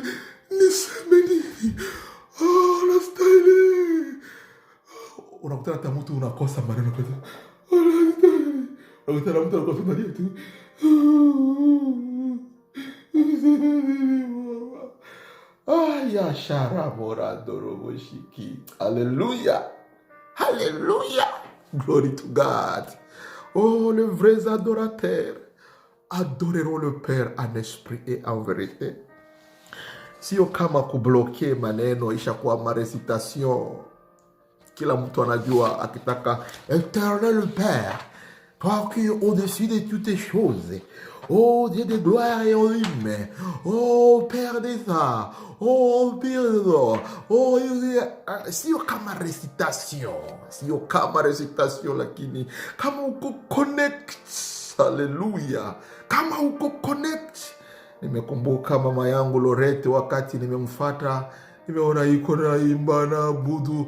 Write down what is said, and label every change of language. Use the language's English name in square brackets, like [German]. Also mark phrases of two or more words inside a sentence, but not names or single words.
[Swahili] Sasa niseme nini? Anastahili. Unakutana na mtu unakosa maneno kwa anastahili. Unakutana na mtu anakosa maneno tu. Aya sharabora doroboshiki. [English] Hallelujah. Hallelujah. Glory to God. [French] Oh, les vrais adorateurs adoreront le Père en esprit et en vérité. [Swahili] Sio kama kubloke maneno ishakuwa marecitation. Kila mtu anajua akitaka [French] Éternel Père, toi qui es au-dessus de toutes les choses. Oh Dieu de gloire et honneur. Oh Père des arts. Oh Père des arts. [Swahili] Oh, sio kama recitation. Sio kama recitation lakini kama uko connect. Hallelujah. Kama uko connect. Nimekumbuka mama yangu Lorette wakati nimemfuata, nimeona iko na imba na abudu.